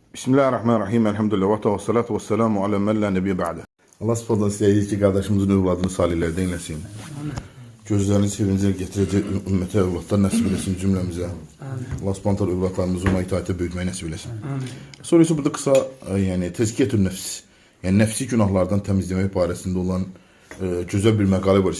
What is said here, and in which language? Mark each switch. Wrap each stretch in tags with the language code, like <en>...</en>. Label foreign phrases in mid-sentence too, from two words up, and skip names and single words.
<ar>بسم الله الرحمن الرحيم. الحمد لله و الصلاة و السلام على من لا نبي بعده.</ar> <az>Allah subhanahu istəyir ki, qardaşımızın övladını salihlərdə eyləsin. Gözlərini sevincə gətirəcək ümmətə övladlar nəsib eləsin cümləmizə. Allah subhanahu övladlarımızı ona itaətə böyütməyi nəsib eləsin. Sonra isə burada qısa,</az> <ar>تزكية النفس,</ar> <az>yəni nəfsi günahlardan təmizləmək barəsində olan gözəl bir məqalə var.</az>